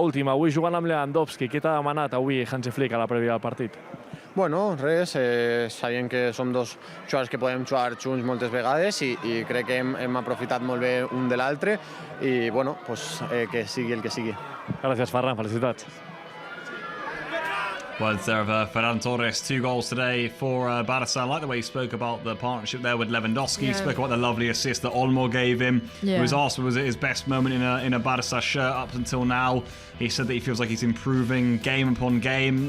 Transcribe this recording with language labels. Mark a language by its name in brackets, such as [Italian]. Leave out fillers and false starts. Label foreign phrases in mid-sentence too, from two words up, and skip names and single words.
[Catalan] I l'última, avui jugant amb Lewandowski, què t'ha demanat avui Hansi Flick a la prèvia del partit? Bueno, res, sabien que som dos jugadors que podem jugar junts moltes vegades i crec que hem aprofitat molt bé un de l'altre i bueno, pues, que sigui el que sigui. Gràcies, Ferran, felicitats. [English] Words there of Ferran Torres, 2 goals today for Barça. I like the way he spoke about the partnership there with Lewandowski. He spoke about the lovely assist that Olmo gave him. He was asked was it his best moment in a Barça shirt up until now. He said that he feels like he's improving game upon game.